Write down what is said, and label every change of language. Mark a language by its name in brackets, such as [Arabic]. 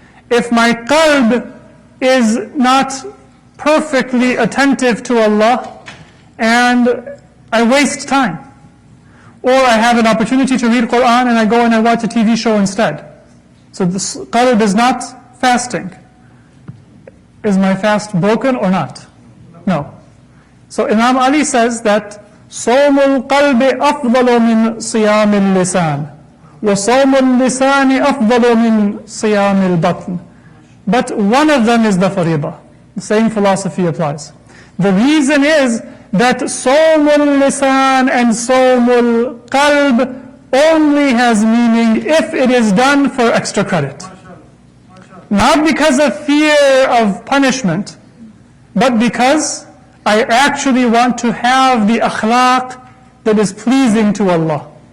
[English] If my qalb is not perfectly attentive to Allah and I waste time, or I have an opportunity to read Quran and I go and I watch a TV show instead. So this qalb is not fasting. Is my fast broken or not? No. So Imam Ali says that [Arabic] صَوْمُ الْقَلْبِ أَفْضَلُ مِنْ صِيَامِ اللِّسَانِ وَصَوْمُ اللِّسَانِ أَفْضَلُ مِنْ صِيَامِ الْبَطْنِ. [English] But one of them is the fariḍa. The same philosophy applies. The reason is that [Arabic] صَوْمُ اللِّسَانِ [English] and [Arabic] صَوْمُ الْقَلْبِ [English] only has meaning if it is done for extra credit. Not because of fear of punishment, but because I actually want to have the akhlaq that is pleasing to Allah.